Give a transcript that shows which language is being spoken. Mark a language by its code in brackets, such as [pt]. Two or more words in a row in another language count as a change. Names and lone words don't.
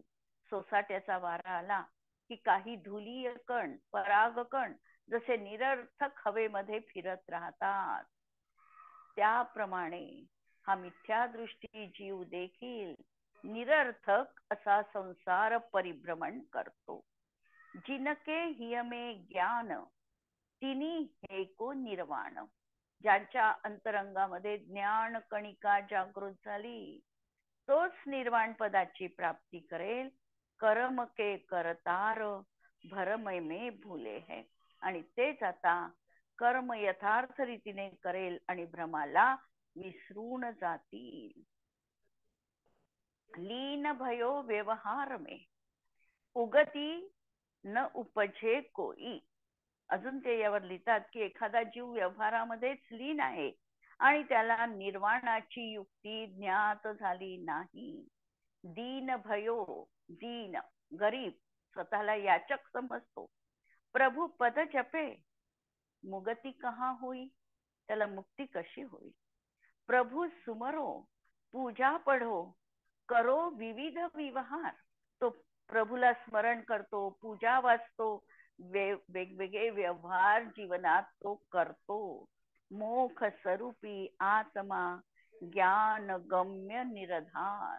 [mr] सोसाट्याचा वारा आला की काही धुलीय कण, परागकण जसे निरर्थक हवेमध्ये फिरत राहतात, त्याप्रमाणे हा मिथ्या दृष्टी जीव देखील निरर्थक असा संसार परिभ्रमण करतो. [hi] जिनके हियमे ज्ञान तिनी हे को निर्वाण. [mr] ज्यांच्या अंतरंगामध्ये ज्ञान कणिका जागृत झाली तोच निर्वाण पदाची प्राप्ती करेल. [hi] कर्म के करतार भरमय में भूले है. [mr] आणि तेच आता कर्म यथार्थ रीतीने करेल आणि भ्रमाला विसरून जातील. [hi] लीन भयो व्यवहार में उगती न उपजे कोई. [mr] अजून ते यावर लिहितात की एखादा जीव व्यवहारामध्येच लीन आहे आणि त्याला निर्वाणाची युक्ती ज्ञात झाली नाही. [hi] दीन भयो, दीन गरीब, [mr] स्वतःला याचक समजतो. [hi] प्रभू पद जपे, मुगती कहा होई, [mr] त्याला मुक्ती कशी होईल. [hi] प्रभू सुमरो, पूजा पढो, करो विविध व्यवहार. [mr] तो प्रभूला स्मरण करतो, पूजा वाचतो, वेगवेगळे व्यवहार जीवनात तो करतो. [hi] मोख स्वरूपी आत्मा ज्ञान गम्य निरधार.